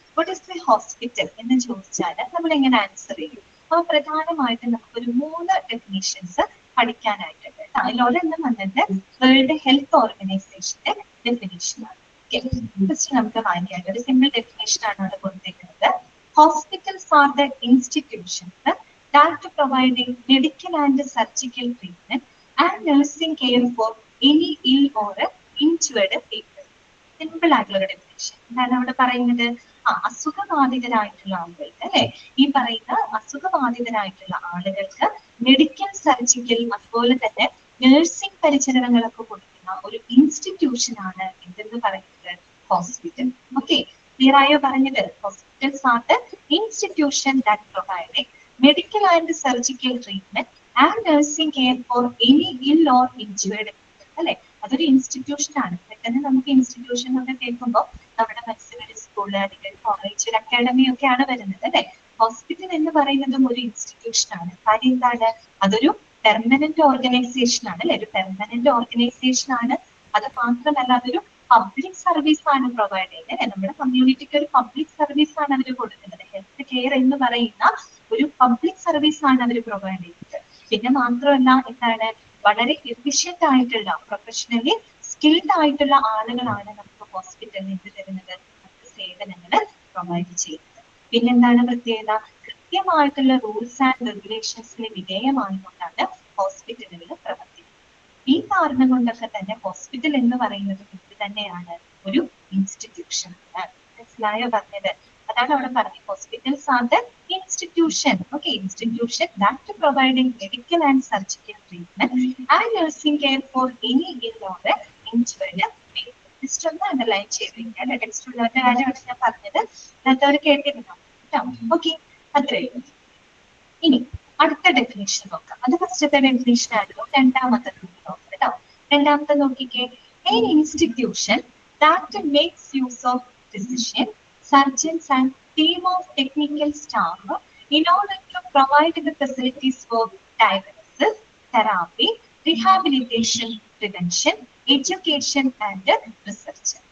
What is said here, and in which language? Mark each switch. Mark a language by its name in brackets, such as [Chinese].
[English] what is the hospital [Malayalam] എന്ന് ചോദിച്ചാൽ നമ്മൾ എങ്ങനെ ആൻസർ ചെയ്യും? അപ്പൊ പ്രധാനമായിട്ടും നമുക്കൊരു 3 ഡെഫിനേഷൻസ് പഠിക്കാനായിട്ടുണ്ട്. അതിലൊരെണ്ണം വന്നിട്ട് വേൾഡ് ഹെൽത്ത് ഓർഗനൈസേഷന്റെ ഡെഫിനേഷൻ ആണ്. ഫസ്റ്റ് നമുക്ക് വായിക്കാം. ഒരു സിമ്പിൾ ഡെഫിനേഷൻ ആണ് അവിടെ കൊടുത്തേക്കുന്നത്. [English] Hospitals are the institutions that providing medical and surgical treatment and nursing care for any ill or injured people. [Malayalam] Simple ആയിട്ടുള്ള ഒരു ഡെഫിനേഷൻ. എന്താണ് അവിടെ പറയുന്നത്? അസുഖബാധിതരായിട്ടുള്ള ആളുകൾക്ക് അല്ലെ, ഈ പറയുന്ന അസുഖബാധിതരായിട്ടുള്ള ആളുകൾക്ക് മെഡിക്കൽ, സർജിക്കൽ, അതുപോലെ തന്നെ നഴ്സിംഗ് പരിചരണങ്ങളൊക്കെ കൊടുക്കുന്ന ഒരു ഇൻസ്റ്റിറ്റ്യൂഷൻ ആണ് എന്തെന്ന് പറയുന്നത്, ഹോസ്പിറ്റൽ. ഓക്കെ, ക്ലിയർ ആയോ പറഞ്ഞത്? [English] Hospitals are the institution that providing medical and surgical treatment and nursing care for any ill or injured people. [Malayalam] അല്ലെ, അതൊരു ഇൻസ്റ്റിറ്റ്യൂഷൻ ആണ്. പെട്ടെന്ന് നമുക്ക് ഇൻസ്റ്റിറ്റ്യൂഷൻ ഒക്കെ കേൾക്കുമ്പോൾ നമ്മുടെ മനസ്സിലൊരു സ്കൂള് അല്ലെങ്കിൽ കോളേജ്, ഒരു അക്കാഡമി ഒക്കെയാണ് വരുന്നത് അല്ലെ. ഹോസ്പിറ്റൽ എന്ന് പറയുന്നതും ഒരു ഇൻസ്റ്റിറ്റ്യൂഷൻ ആണ്. കാര്യം എന്താണ്, അതൊരു പെർമനന്റ് ഓർഗനൈസേഷൻ ആണ് അല്ലെ, ഒരു പെർമനന്റ് ഓർഗനൈസേഷൻ ആണ്. അത് മാത്രമല്ല അതൊരു പബ്ലിക് സർവീസ് ആണ് പ്രൊവൈഡ് ചെയ്യുന്നത്. നമ്മുടെ കമ്മ്യൂണിറ്റിക്ക് ഒരു പബ്ലിക് സർവീസ് ആണ് അവർ കൊടുക്കുന്നത്. ഹെൽത്ത് കെയർ എന്ന് പറയുന്ന ഒരു പബ്ലിക് സർവീസ് ആണ് അവർ പ്രൊവൈഡ് ചെയ്യുന്നത്. പിന്നെ മാത്രമല്ല എന്താണ്, വളരെ എഫിഷ്യന്റ് ആയിട്ടുള്ള, പ്രൊഫഷണലി സ്കിൽഡ് ആയിട്ടുള്ള ആളുകളാണ് നമുക്ക് ഹോസ്പിറ്റലിൽ നിന്ന് തരുന്നത്, നമുക്ക് സേവനങ്ങൾ പ്രൊവൈഡ് ചെയ്യുന്നത്. പിന്നെന്താണ് പ്രത്യേകത? കൃത്യമായിട്ടുള്ള റൂൾസ് ആൻഡ് റെഗുലേഷൻസിന് വിധേയമായിക്കൊണ്ടാണ് ഹോസ്പിറ്റലുകൾ പ്രവർത്തിക്കുന്നത്. ഈ കാരണം കൊണ്ടൊക്കെ തന്നെ ഹോസ്പിറ്റൽ എന്ന് പറയുന്നത് ഇത് തന്നെയാണ്, ഒരു ഇൻസ്റ്റിറ്റ്യൂഷൻ ആണ്. മനസ്സിലായോ പറഞ്ഞത്? അതാണ് അവിടെ പറഞ്ഞത്, [English] Hospitals are the institution, okay, institution that providing medical and surgical treatment and nursing care for any ill or injured patient. [Malayalam] Text ഒന്ന് അണ്ടർലൈൻ ചെയ്തിരിക്കുക. ടെക്സ്റ്റ് ഉള്ളവരുടെ കാര്യമാണ് ഞാൻ പറഞ്ഞത്, അല്ലാത്തവർ കേട്ടിരുന്നോ കേട്ടോ? ഓക്കെ, അത്രയും. ഇനി അടുത്ത ഡെഫിനേഷൻ നോക്കാം. അത് ഫസ്റ്റത്തെ ഡെഫിനേഷൻ ആയിരുന്നു. രണ്ടാമത്തെ നോക്കാം കേട്ടോ. രണ്ടാമത്തെ നോക്കിക്കേ, [English] an institution that makes use of physician, surgeons and team of technical staff in order to provide the facilities for diagnosis, therapy, rehabilitation, prevention, education and research.